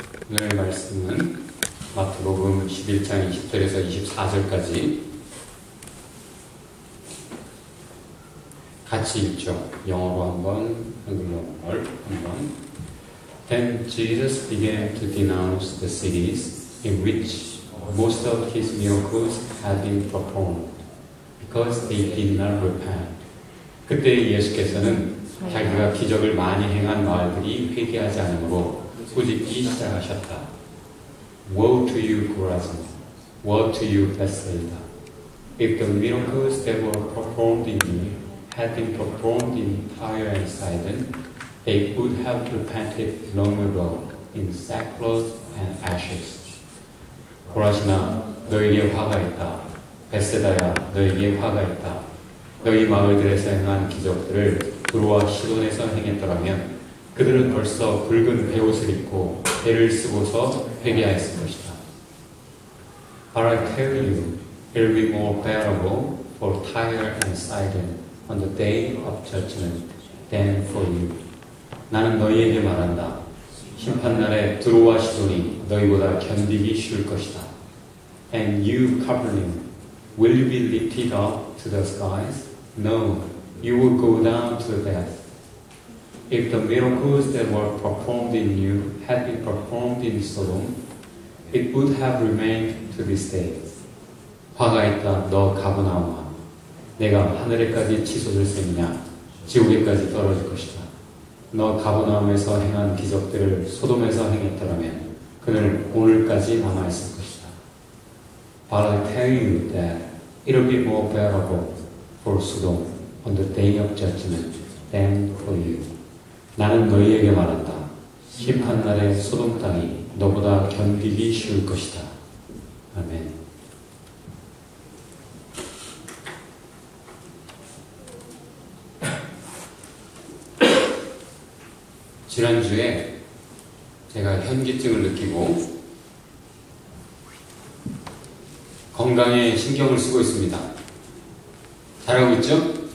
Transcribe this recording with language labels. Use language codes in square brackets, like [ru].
[ko] 오늘 말씀은 마태복음 11장 20절에서 24절까지 같이 읽죠. 영어로 한번, 한글로 한번. [en] Then Jesus began to denounce the cities in which most of his miracles had been performed, because they did not repent. [ko] 그때 예수께서는 자기가 기적을 많이 행한 마을들이 회개하지 않으므로 꾸짖기 시작하셨다. [en] Woe to you, Chorazin! Woe to you, Bethsaida! If the miracles that were performed in you had been performed in Tyre and Sidon, they would have repented long ago in sackcloth and ashes. [ko] 고라시나, 너에게 화가 있다. 벳세다야, 너에게 화가 있다. 너희 마을들에서 행한 기적들을 두로와 시돈에서 행했더라면 그들은 벌써 붉은 베옷을 입고 배를 쓰고서 회개하였을 것이다. [en] But I tell you, it will be more bearable for Tyre and Sidon on the day of judgment than for you. [ko] 나는 너희에게 말한다. 심판날에 두로와 시돈이 너희보다 견디기 쉬울 것이다. [en] And you, Capernaum, will you be lifted up to the skies? No, you will go down to death. If the miracles that were performed in you had been performed in Sodom, it would have remained to this day. [ko] 화가 있다, 너 가버나움아. 내가 하늘에까지 치솟을 셈이냐, 지옥에까지 떨어질 것이다. 너 가버나움에서 행한 기적들을 소돔에서 행했더라면 그는 오늘까지 남아있을 것이다. [en] But I tell you that it will be more bearable for Sodom on the day of judgment than for you. [ko] 나는 너희에게 말한다. 심판날에 소돔 땅이 너보다 견디기 쉬울 것이다. 아멘. 지난주에 제가 현기증을 느끼고 건강에 신경을 쓰고 있습니다. 잘하고 있죠?